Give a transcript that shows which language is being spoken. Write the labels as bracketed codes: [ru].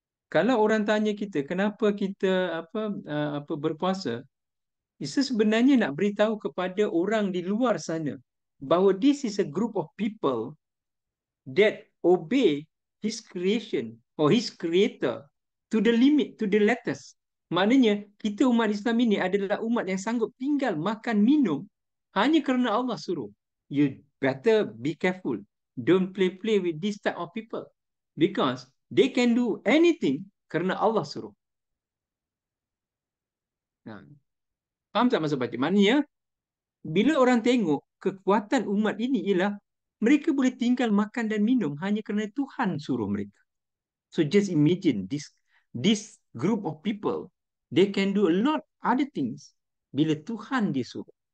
[ms] Kalau orang tanya kita kenapa kita apa berpuasa, itu sebenarnya nak beritahu kepada orang di luar sana bahawa [en] this is a group of people that obey his creation or his creator to the limit, to the letters. [ms] Maknanya kita umat Islam ini adalah umat yang sanggup tinggal makan minum hanya kerana Allah suruh. [en] You better be careful. Don't play with this type of people because they can do anything [ms] kerana Allah suruh. Nah, faham tak maksud baca? Maknanya bila orang tengok kekuatan umat ini ialah mereka boleh tinggal makan dan minum hanya kerana Tuhan suruh mereka. [en] So just imagine this group of people, they can do a lot other things [ms] bila Tuhan disuruh.